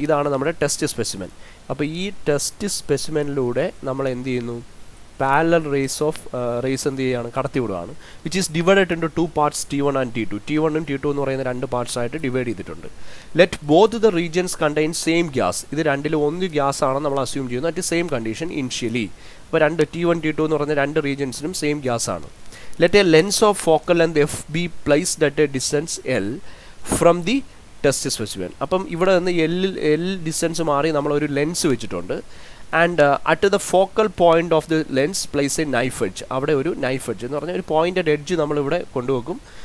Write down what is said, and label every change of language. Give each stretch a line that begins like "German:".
Malayalam: ഇതാണ് നമ്മുടെ test specimen. അപ്പോൾ ഈ ടെസ്റ്റ് സ്പെസിമെനിലൂടെ നമ്മൾ എന്ത് ചെയ്യുന്നു, പാരലൽ റേസ് എന്ത് ചെയ്യുകയാണ്, കടത്തിവിടുകയാണ്.
English: Which is divided into 2 parts T1 and T2.
Malayalam: T1 ഉം T2 എന്ന് പറയുന്ന 2 പാർട്സ് ആയിട്ട് ഡിവൈഡ് ചെയ്തിട്ടുണ്ട്.
English: Let both the regions contain same gas.
Malayalam: ഇത് രണ്ടിലും ഒന്ന് ഗ്യാസ് ആണ് നമ്മൾ അസ്യൂം ചെയ്യുന്നത്
English: At same condition initially.
Malayalam: അപ്പോൾ T1 T2 എന്ന് പറയുന്ന 2 റീജിയൻസിനും സെയിം ഗ്യാസ് ആണ്.
English: Let a lens of focal length F be placed at a distance L from the test specimen.
Malayalam: അപ്പം ഇവിടെ നിന്ന് എൽ ഡിസ്റ്റൻസ് മാറി നമ്മളൊരു ലെൻസ് വെച്ചിട്ടുണ്ട്.
English: And at the focal point of the lens place a knife edge.
Malayalam: അവിടെ ഒരു knife edge എന്ന് പറഞ്ഞാൽ ഒരു പോയിന്റഡ് എഡ്ജ് നമ്മളിവിടെ കൊണ്ടുവെക്കും.